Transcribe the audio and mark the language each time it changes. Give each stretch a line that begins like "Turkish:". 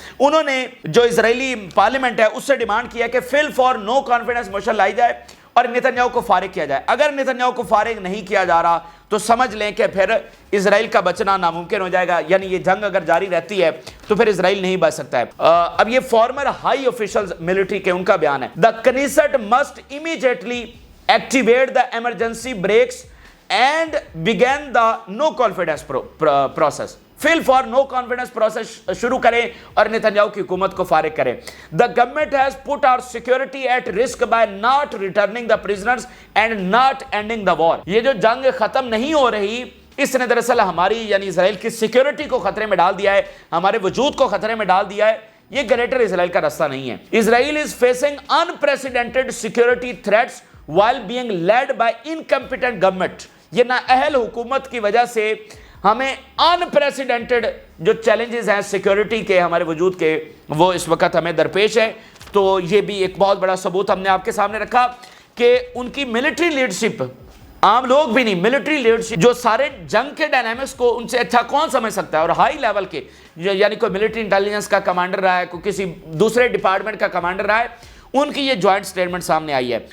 Urdu: انہوں نے جو اسرائیلی پارلیمنٹ ہے اس سے ڈیمانڈ کیا کہ فی الفور نو کانفیڈنس موشن لائی جائے اور نتنیاہو کو فارغ کیا جائے. اگر نتنیاہو کو فارغ نہیں کیا جا رہا تو سمجھ لیں کہ پھر اسرائیل کا بچنا ناممکن ہو جائے گا, یعنی یہ جنگ اگر جاری رہتی ہے تو پھر اسرائیل نہیں بچ سکتا ہے. اب یہ فارمر ہائی آفیشلز ملٹری کے ان کا بیان ہے.
English: The Knesset must immediately activate the emergency brakes and begin the no confidence process.
Urdu: Full for no confidence process شروع کریں اور نتنیاہو کی حکومت کو فارغ کریں.
English: The government has put our security at risk by not returning the prisoners and not ending the war.
Urdu: یہ جو جنگ ختم نہیں ہو رہی, اس نے دراصل ہماری یعنی اسرائیل کی سیکیورٹی کو خطرے میں ڈال دیا ہے, ہمارے وجود کو خطرے میں ڈال دیا ہے. یہ گریٹر اسرائیل کا راستہ نہیں ہے.
English: Israel is facing unprecedented security threats while being led by incompetent government.
Urdu: یہ نااہل حکومت کی وجہ سے ہمیں انپریسیڈنٹڈ جو چیلنجز ہیں سیکیورٹی کے, ہمارے وجود کے, وہ اس وقت ہمیں درپیش ہے. تو یہ بھی ایک بہت بڑا ثبوت ہم نے آپ کے سامنے رکھا کہ ان کی ملٹری لیڈرشپ, عام لوگ بھی نہیں, ملٹری لیڈرشپ جو سارے جنگ کے ڈائنامکس کو ان سے اچھا کون سمجھ سکتا ہے, اور ہائی لیول کے یعنی کوئی ملٹری انٹیلیجنس کا کمانڈر رہا ہے, کوئی کسی دوسرے ڈپارٹمنٹ کا کمانڈر رہا ہے, ان کی یہ جوائنٹ سٹیٹمنٹ سامنے آئی ہے.